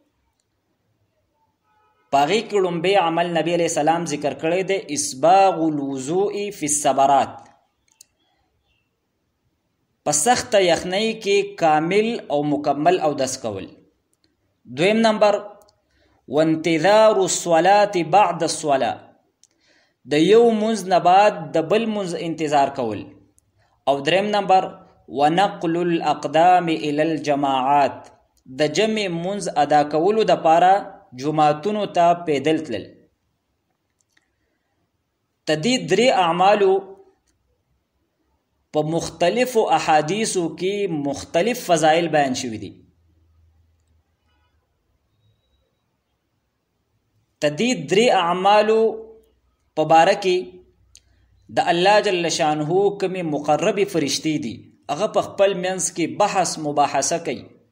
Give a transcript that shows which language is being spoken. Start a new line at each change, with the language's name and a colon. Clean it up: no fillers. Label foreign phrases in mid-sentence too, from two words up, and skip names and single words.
Pashto: په هغې کې لومبی عمل نبی
Arabic: علیه السلام
Pashto: ذکر کړی دی
Arabic: اسباغ الوضوء فی الصبرات،
Pashto: په سخته یخنۍ کې کامل او مکمل اودس کول. دویم نمبر
Arabic: وانتظار الصلاة بعد الصلاة،
Pashto: د یو منځ نه بعد د بل منځ انتظار کول. او دریم نمبر
Arabic: ونقل الاقدام الى الجماعات،
Pashto: د جمع منځ ادا کولو دپاره جماعتونو ته پیدل تلل. تدې 3 اعمالو په مختلفو احادیثو کې مختلف فضائل بیان شوي دي. تدې 3 اعمالو په باره کې د الله
Arabic: جل شانه
Pashto: کومې مقربې فرشتې دي هغه په خپل منځ کې بحث مباحثه کوي.